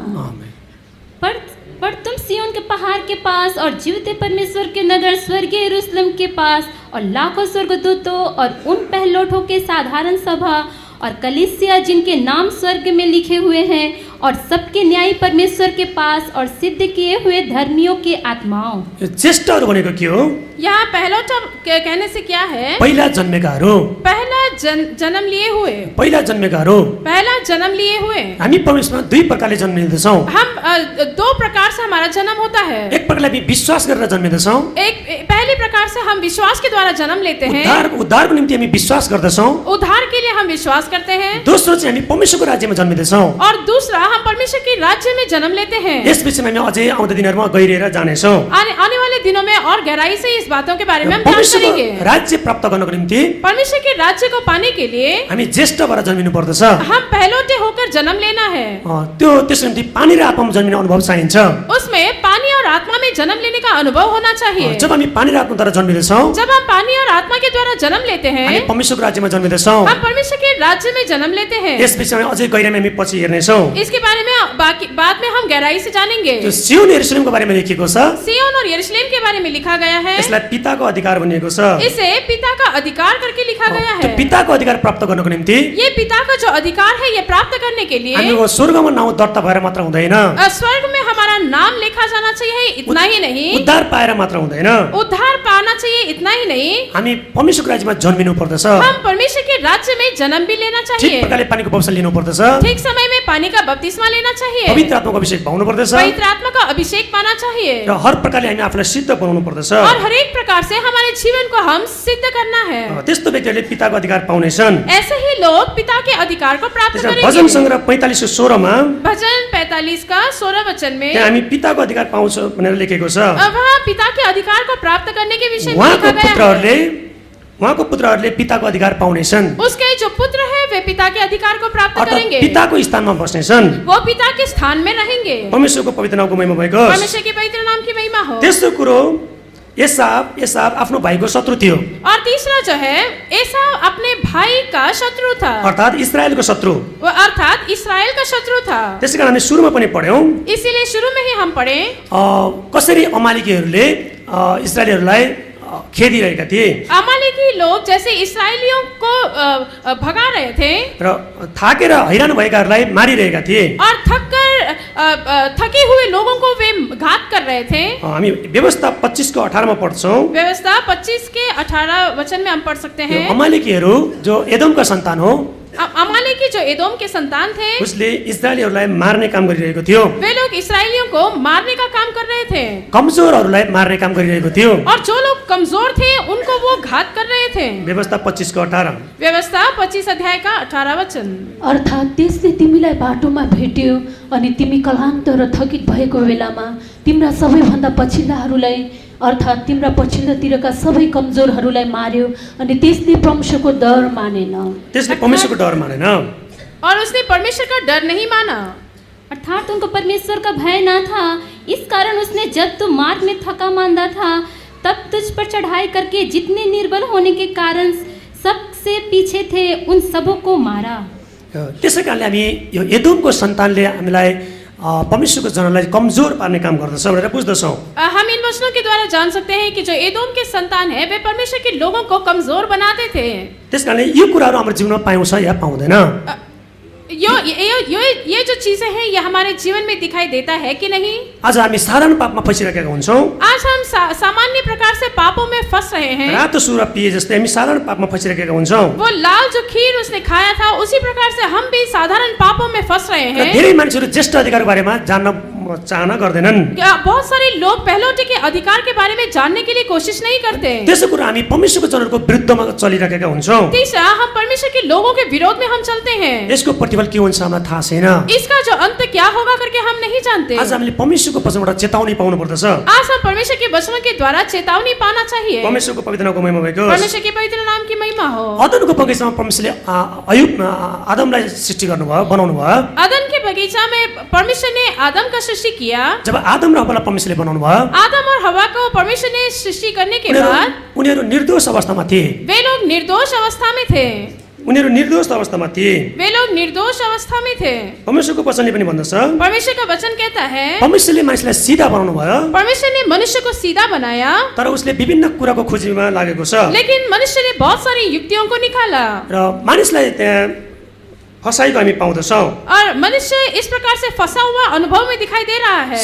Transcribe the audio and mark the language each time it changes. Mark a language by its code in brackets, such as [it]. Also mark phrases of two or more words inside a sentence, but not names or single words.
[hi] आमेन। पर तुम सियोन के पहाड़ के पास और जीवते परमेश्वर के नगर स्वर्गीय यरूशलेम के पास और लाखों स्वर्गदूतों और उन पहलौठों के साधारण सभा और कलीसिया जिनके नाम स्वर्ग में लिखे हुए हैं और सबके न्यायी परमेश्वर के पास और सिद्ध किए हुए धर्मियों के आत्माओं। [ne] यो ज्येष्ठहरू भनेको के हो? [hi] यहाँ पहलौठा कहने से क्या है? [ne] पहिला जन्मेकाहरू। [hi] पहला जन्म लिए हुए। [ne] पहिला जन्मेकाहरू। [hi] पहला जन्म लिए हुए। [ne] हामी परमेश्वरमा दुई प्रकारले जन्मिँदछौँ। [hi] हम दो प्रकार से हमारा जन्म होता है। [ne] एक प्रकारले हामी विश्वास गरेर जन्मिँदछौँ। [hi] एक पहली प्रकार से हम विश्वास के द्वारा जन्म लेते हैं। [ne] उद्धारको निम्ति हामी विश्वास गर्दछौँ। [hi] उद्धार के लिए हम विश्वास करते हैं। [ne] दोस्रो चाहिँ हामी परमेश्वरको राज्यमा जन्मिँदछौँ। [hi] और दूसरा हम परमेश्वर के राज्य में जन्म लेते हैं। [ne] यस विषयमा हामी अझै आउँदो दिनहरूमा गहिरिएर जानेछौँ। [hi] आने वाले दिनों में और गहराई से इस बातों के बारे में हम जान करेंगे। [ne] राज्य प्राप्त गर्नको निम्ति [hi] परमेश्वर के राज्य को पाने के लिए [ne] हामी ज्येष्ठ भएर जन्मिनु पर्दछ। [hi] हम पहलौठे होकर जन्म लेना है। [ne] त्यसको निम्ति पानी र आत्मामा जन्मिने अनुभव चाहिन्छ। [hi] उसमें पानी और आत्मा में जन्म लेने का अनुभव होना चाहिए। [ne] जब हामी पानी र आत्माद्वारा जन्मिँदछौँ, [hi] जब हम पानी और आत्मा के द्वारा जन्म लेते हैं, [ne] हामी परमेश्वरको राज्यमा जन्मिँदछौँ। [hi] हम परमेश्वर के राज्य में जन्म लेते हैं। [ne] यस विषयमा अझै गहिराइमा हामी पछि हेर्नेछौँ। [hi] इसके बारे में बाद में हम गहराई से जानेंगे। [ne] जो सियोन यरुशलेमको बारेमा लेखिएको छ, [hi] सियोन और यरूशलेम के बारे में लिखा गया है। [ne] यसलाई पिताको अधिकार भनिएको छ। [hi] इसे पिता का अधिकार करके लिखा गया [ne] त्यो [hi] है। [ne] पिताको अधिकार प्राप्त गर्नको निम्ति [hi] ये पिता का जो अधिकार है ये प्राप्त करने के लिए [ne] हामी स्वर्गमा नाउँ दर्ता भएर मात्र हुँदैन। [hi] स्वर्ग में हमारा नाम लिखा जाना चाहिए, इतना उतना ही नहीं, [ne] उद्धार पाएर मात्र हुँदैन, [hi] उद्धार पाना चाहिए इतना ही नहीं, [ne] हामी परमेश्वरको राज्यमा जन्मिनु पर्दछ, [hi] हम परमेश्वर के राज्य में जन्म भी लेना [ne] ठिक [hi] चाहिए, [ne] प्रकारले पानीको बपतिस्मा लिनु पर्दछ, [hi] ठीक समय में पानी का बपतिस्मा लेना चाहिए, [ne] पवित्र आत्माको अभिषेक पाउनु पर्दछ [hi] पवित्र आत्मा का अभिषेक पाना चाहिए, [ne] र हर प्रकारले हामी आफूलाई सिद्ध बनाउनु पर्दछ। [hi] और हर एक प्रकार से हमारे जीवन को हम सिद्ध करना है। [ne] त्यस्तो व्यक्तिहरूले पिताको अधिकार पाउनेछन्। [hi] ऐसे ही लोग पिता के अधिकार को प्राप्त [ne] त्यसमा [hi] करेंगे। [ne] भजन सङ्ग्रह 45:16 [hi] भजन 45 का 16 वचन में [ne] त्यहाँ हामी पिताको अधिकार पाउँछौँ भनेर लेखेको छ। [hi] वहाँ पिता के अधिकार को प्राप्त करने के विषय में [ne] उहाँको [hi] लिखा गया है। [ne] पुत्रहरूले पिताको अधिकार पाउनेछन्, [hi] उसके जो पुत्र है वे पिता के अधिकार को प्राप्त [ne] अर्थात् [hi] करेंगे, [ne] पिताको स्थानमा बस्नेछन्। [hi] वो पिता के स्थान में रहेंगे। [ne] परमेश्वरको पवित्र नामको महिमा भएको होस्। [hi] परमेश्वर के पवित्र नाम की महिमा हो। [ne] तेस्रो कुरो, एसाव आफ्नो भाइको शत्रु थियो, [hi] और तीसरा जो है, एसाव अपने भाई का शत्रु था, [ne] अर्थात् इस्रायलको शत्रु। [hi] वो अर्थात इस्राएल का शत्रु था। [ne] त्यसै कारण हामी सुरुमा पनि पढ्यौँ [hi] इसीलिए शुरू में ही हम पढ़े [ne] कसरी अमालेकीहरूले इस्रायलीहरूलाई खेदिरहेका थिए [hi] अमालेकी लोग जैसे इसराइलियों को भगा रहे थे [ne] र थाकेर हैरान भएकाहरूलाई मारिरहेका थिए। [hi] और थके हुए लोगों को वे घात कर रहे थे। [ne] हामी व्यवस्था 25:18 पढ्छौँ। [hi] व्यवस्था 25 के 18 वचन में हम पढ़ सकते हैं। [ne] अमालेकीहरू जो एदोमका सन्तान हो, [hi] अमालेकी जो एदोम के संतान थे, [ne] उसले इस्रायलीहरूलाई मार्ने काम गरिरहेको थियो, [hi] वे लोग इसराइलियों को मारने का काम कर रहे थे, [ne] कमजोरहरूलाई मार्ने काम गरिरहेको थियो। [hi] और जो लोग कमजोर थे उनको वो घात कर रहे थे। [ne] व्यवस्था 25:18 [hi] व्यवस्था 25 अध्याय का 18 वचन। [ne] अर्थात् त्यसले तिमीलाई बाटोमा भेट्यो अनि तिमी कलान्त र थकित भएको बेलामा तिम्रा सबैभन्दा पछिल्लाहरूलाई अर्थात् तिम्रा पछिल्लोतिरका सबै कमजोरहरूलाई मार्यो अनि त्यसले परमेश्वरको डर मानेन। त्यसले परमेश्वरको डर मानेन, [hi] और उसने परमेश्वर का डर नहीं माना, अर्थात उनको परमेश्वर का भय ना था। इस कारण उसने जब तू मार्ग में थका मांदा था तब तुझ पर चढ़ाई करके जितने निर्बल होने के कारण सबसे पीछे थे उन सबों को मारा। [ne] त्यसै कारणले हामी यो एदोमको सन्तानले हामीलाई परमेश्वरको जनलाई कमजोर पार्ने काम गर्दछ भनेर बुझ्दछौँ। [hi] हम इन वचनों के द्वारा जान सकते हैं कि जो एदोम के संतान है वे परमेश्वर के लोगों को कमजोर बनाते थे। [ne] त्यस कारणले यो कुराहरू हाम्रो जीवनमा पाउँछ या पाउँदैन। [hi] ये जो चीजें हैं ये हमारे जीवन में दिखाई देता है कि नहीं? [ne] आज हामी साधारण पापमा फसिरहेका हुन्छौँ। [hi] आज हम सामान्य प्रकार से पापों में फंस रहे हैं। [ne] रातो सुरा पिए जस्तै हामी साधारण पापमा फसिरहेका हुन्छौँ। [hi] वो लाल जो खीर उसने खाया था उसी प्रकार से हम भी साधारण पापों में फंस रहे हैं। [ne] धेरै मानिसहरू ज्येष्ठ अधिकारको बारेमा जान्न चाहना गर्दैनन्। [hi] बहुत सारे लोग पहलौठे के अधिकार के बारे में जानने के लिए कोशिश नहीं करते। [ne] त्यसो कुरा हामी परमेश्वरको जनहरूको विरुद्धमा चलिरहेका हुन्छौँ। [hi] तीसरा, हम परमेश्वर के लोगों के विरोध में हम चलते हैं। [ne] यसको प्रतिफल के हुन्छ हामीलाई थाहा छैन। [hi] इसका जो अंत क्या होगा करके हम नहीं जानते। [ne] आज हामीले परमेश्वरको वचनबाट चेतावनी पाउनु पर्दछ। [hi] आज हम परमेश्वर के वचनों के द्वारा चेतावनी पाना चाहिए। [ne] परमेश्वरको पवित्र नामको महिमा भएको होस्। [hi] परमेश्वर के पवित्र नाम की महिमा हो। [ne] अदनको बगैँचामा परमेश्वरले आदमलाई सृष्टि गर्नुभयो, बनाउनु भयो। [hi] अदन के बगीचा में परमेश्वर ने आदम का सृष्टि किया। [ne] जब आदम र हव्वालाई परमेश्वरले बनाउनु भयो, [hi] आदम और हवा को परमेश्वर ने सृष्टि करने के बाद [ne] उनीहरू निर्दोष अवस्थामा थिए। [hi] वे लोग निर्दोष अवस्था में थे। [ne] उनीहरू निर्दोष अवस्थामा थिए। [hi] वे लोग निर्दोष अवस्था में थे। [ne] परमेश्वरको वचनले पनि भन्दछ, [hi] परमेश्वर का वचन कहता है [ne] परमेश्वरले मानिसलाई सिधा बनाउनु भयो, [hi] परमेश्वर ने मनुष्य को सीधा बनाया, [ne] तर उसले विभिन्न कुराको खोजीमा लागेको छ [hi] लेकिन मनुष्य ने बहुत सारी युक्तियों को निकाला [ne] र मानिसलाई त्यहाँ फसाएको हामी पाउँदछौँ। [hi] और मनुष्य इस प्रकार से फंसा हुआ अनुभव में दिखाई दे रहा है।